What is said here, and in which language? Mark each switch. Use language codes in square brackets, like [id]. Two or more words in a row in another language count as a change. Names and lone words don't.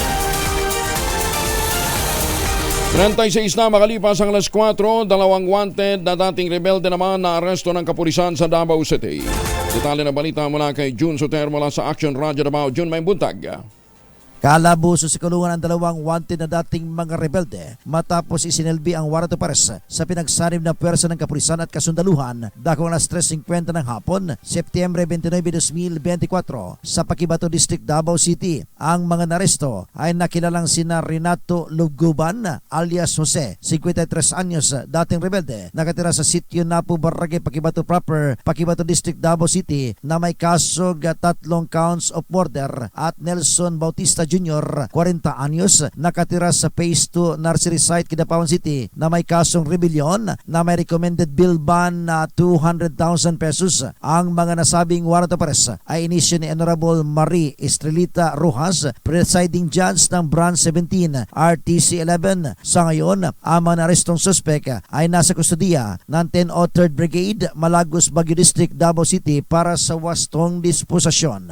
[tl] 36 na makalipas ang alas 4, dalawang wanted na dating rebelde naman na aresto ng kapulisan sa Davao City. Detalye na balita mula kay June Soter mula sa Action Radio Davao. June, may buntag. Kalabuso sa kulungan ang dalawang wanted na dating mga rebelde matapos isinilbi ang [en] warrant of arrest [tl] sa pinagsanib na pwersa ng kapulisan at kasundaluhan dakong alas 3:50 ng hapon, Setyembre 29, 2024 sa Paquibato District, Davao City. Ang mga naresto ay nakilalang sina Renato Luguban alias Jose, 53 anyos, dating rebelde, nakatira sa sitio Napu, Barangay Paquibato Proper, Paquibato District, Davao City, na may kasog 3 [en] counts of murder, [tl] at Nelson Bautista Jr., 40 anyos, nakatira sa Phase 2 Nursery Site, Kidapawan City, na may kasong rebellion na may [en] recommended bill ban [tl] na 200,000 pesos. Ang mga nasabing [en] warrant of arrest [tl] ay inisyo ni Honorable Marie Estrelita Rojas, [en] presiding judge [tl] ng Branch 17 RTC 11. Sa ngayon, ang mga narestong suspek ay nasa kustudiya ng 1003rd Brigade, Malagos, Baguio District, Davao City para sa wastong disposasyon.